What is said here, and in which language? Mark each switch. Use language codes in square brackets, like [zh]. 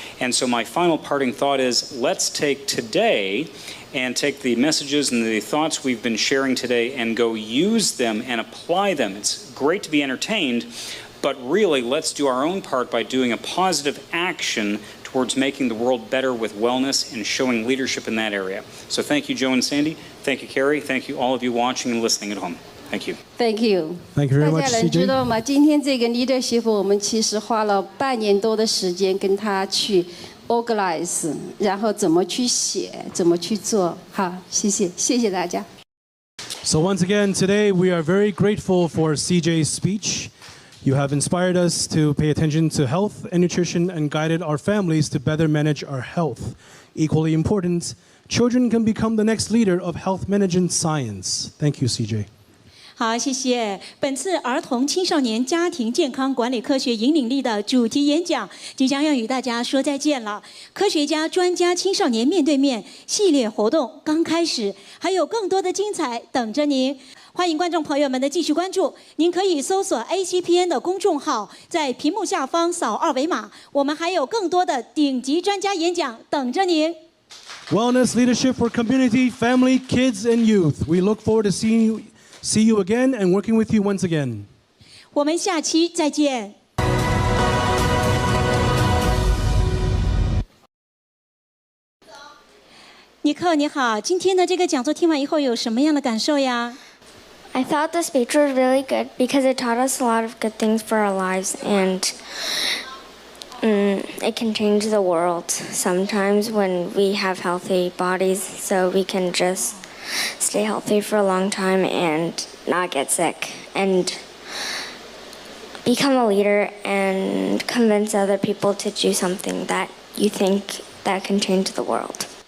[en] And so my final parting thought is, let's take today and take the messages and the thoughts we've been sharing today and go use them and apply them. It's great to be entertained, but really let's do our own part by doing a positive action towards making the world better with wellness and showing leadership in that area. So thank you, Joe and Sandy. Thank you, Carrie. Thank you, all of you watching and listening at home. Thank you. Thank you. Thank you very [zh] 大 [en] much, [zh] 家能知 [en] CJ. [zh] 道吗？今天这个 leadership， 我们其实花了半年多的时间跟他去 organize， 然后怎么去写，怎么去做。好，谢谢，谢谢大家。 [en] So once again, today we are very grateful for CJ's speech. You have inspired us to pay attention to health and nutrition and guided our families to better manage our health. Equally important, children can become the next leader of health management science. Thank you, CJ. [zh] 好，谢谢。本次儿童青少年家庭健康管理科学引领力的主题演讲即将要与大家说再见了。科学家、专家、青少年面对面系列活动刚开始，还有更多的精彩等着您。欢迎观众朋友们的继续关注。您可以搜索 Acpn 的公众号，在屏幕下方扫二维码，我们还有更多的顶级专家演讲等着您。 [en] Wellness leadership for community, family, kids, and youth. We look forward to see you again and working with you once again. [zh] 我们下期再见。尼克，你好，今天的这个讲座听完以后有什么样的感受呀？ [en] I thought the speech was really good because it taught us a lot of good things for our lives, and it can change the world sometimes when we have healthy bodies, so we can just stay healthy for a long time and not get sick and become a leader and convince other people to do something that you think that can change the world.